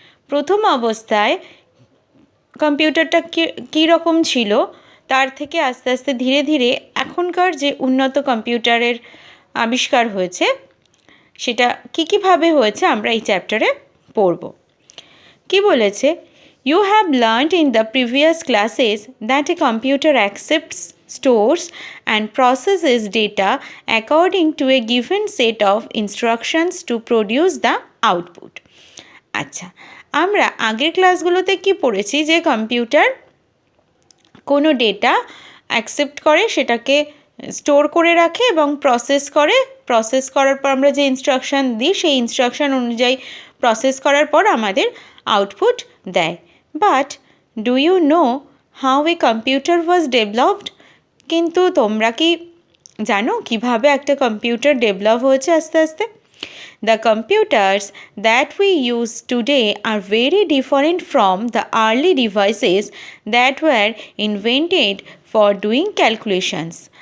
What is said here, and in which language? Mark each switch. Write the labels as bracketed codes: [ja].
[bn] প্রথম অবস্থায় কম্পিউটারটা কী রকম ছিল, তার থেকে আস্তে আস্তে ধীরে ধীরে এখনকার যে উন্নত কম্পিউটারের আবিষ্কার হয়েছে, সেটা কীভাবে হয়েছে আমরা এই চ্যাপ্টারে পড়ব। কি বলেছে? [en] You have learned in the previous classes that a computer accepts, stores and processes data according to a given set of instructions to produce the output. [bn] আচ্ছা, আমরা আগের ক্লাসগুলোতে কি পড়েছি যে কম্পিউটার কোনো ডেটা অ্যাকসেপ্ট করে, সেটাকে স্টোর করে রাখে এবং প্রসেস করার পর আমরা যে ইনস্ট্রাকশান দিই সেই ইনস্ট্রাকশান অনুযায়ী প্রসেস করার পর আমাদের আউটপুট দেয়। [en] But do you know how a computer was developed? [bn] কিন্তু তোমরা কি জানো কিভাবে একটা কম্পিউটার ডেভেলপ হয়েছে আস্তে আস্তে? [en] The computers that we use today are very different from the early devices that were invented for doing calculations.